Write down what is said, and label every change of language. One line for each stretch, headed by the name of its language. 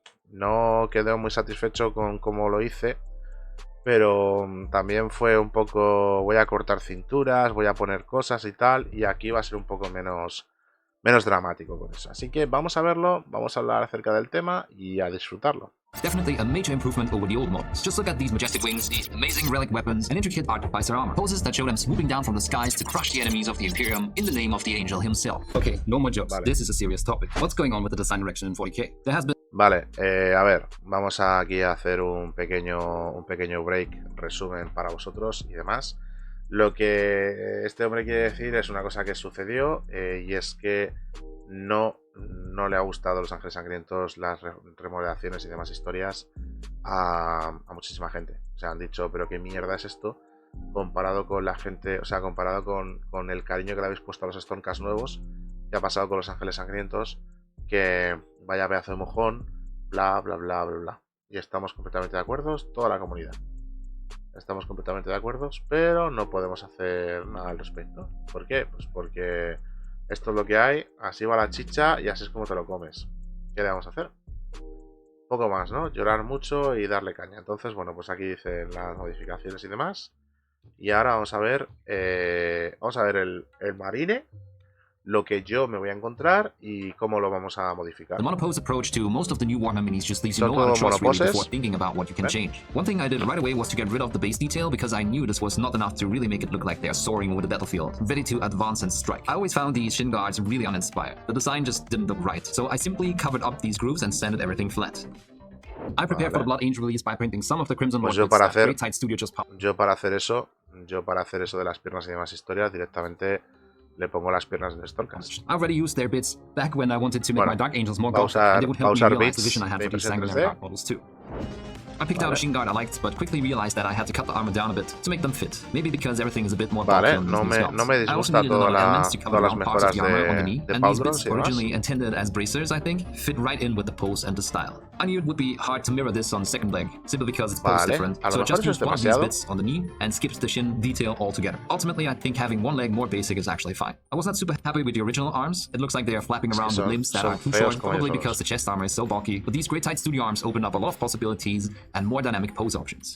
Spanish: No quedé muy satisfecho con cómo lo hice, pero también fue un poco, voy a cortar cinturas, voy a poner cosas y tal, y aquí va a ser un poco menos dramático con eso. Así que vamos a verlo, vamos a hablar acerca del tema y a disfrutarlo.
English: Definitely a major improvement over the old models. Just look at these majestic wings, these amazing relic weapons, and intricate artificer armor. Poses that show them swooping down from the skies to crush the enemies of the Imperium in the name of the Angel himself. Okay, no more jokes.
Spanish: Vale.
English: This is a serious topic. What's going on with the design direction in 40k? There has been...
Spanish: Vale, a ver, vamos aquí a hacer un pequeño break, resumen para vosotros y demás. Lo que este hombre quiere decir es una cosa que sucedió y es que no le ha gustado Los Ángeles Sangrientos, las remodelaciones y demás historias a muchísima gente. O sea, han dicho, pero qué mierda es esto comparado con la gente, o sea, comparado con el cariño que le habéis puesto a los Stonecast nuevos, que ha pasado con Los Ángeles Sangrientos, que vaya pedazo de mojón, bla, bla, bla, bla, bla. Y estamos completamente de acuerdo, toda la comunidad. Estamos completamente de acuerdo, pero no podemos hacer nada al respecto. ¿Por qué? Pues porque esto es lo que hay, así va la chicha y así es como te lo comes. ¿Qué le vamos a hacer? Poco más, ¿no? Llorar mucho y darle caña. Entonces, bueno, pues aquí dicen las modificaciones y demás. Y ahora vamos a ver el marine, lo que yo me voy a encontrar y cómo lo vamos a modificar.
English: The monopose approach to most of the new Warhammer minis just leaves you no other choice really before thinking about what you can change. One thing I did right away was to get rid of the base detail because I knew this was not enough to really make it look like they're soaring over the battlefield, ready to advance and strike. I always found these shin guards really uninspired. The design just didn't look right, so I simply covered up these grooves and sanded everything flat. I prepared for the Blood Angel release by printing some of the Crimson
Spanish: Pues
English: Lord
Spanish: yo para
English: bits that Great Tide Studio just published.
Spanish: Yo para hacer eso yo para hacer eso de las piernas y demás historias directamente le pongo las piernas en Stormcast.
English: I already used their bits back when I wanted to make my Dark Angels more gothic, and they would help me realize the vision I had for these sanguinary dark models too. I picked out a Shin Guard I liked, but quickly realized that I had to cut the armor down a bit to make them fit. Maybe because everything is a bit more bulky on
Spanish: no me disgusta todas las mejoras de Pauldrons y demás.
English: Originally intended as bracers, I think, fit right in with the pose and the style. I knew it would be hard to mirror this on second leg, simply because it's posed different, so I just used one of these bits on the knee and skipped the shin detail altogether. Ultimately, I think having one leg more basic is actually fine. I was not super happy with the original arms. It looks like they are flapping around with limbs that are too short, probably because the chest armor is so bulky, but these great tight studio arms open up a lot of possibilities and more dynamic pose options.